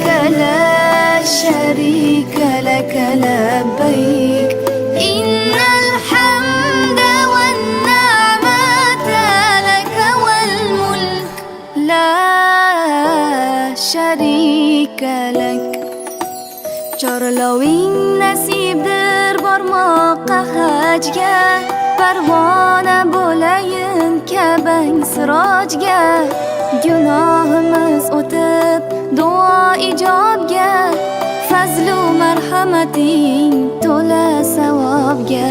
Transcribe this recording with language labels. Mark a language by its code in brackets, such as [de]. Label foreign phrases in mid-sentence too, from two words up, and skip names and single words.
[ar] لا شريك لك لبيك إن الحمد والنعمة لك والملك لا شريك لك. [uz] Chorloving nasibdir bormoqqa hajga, parvona bo'layin Kabang sirojga. Gunohimiz o'tib duo ijobga, fazlu marhamating to'la savobga.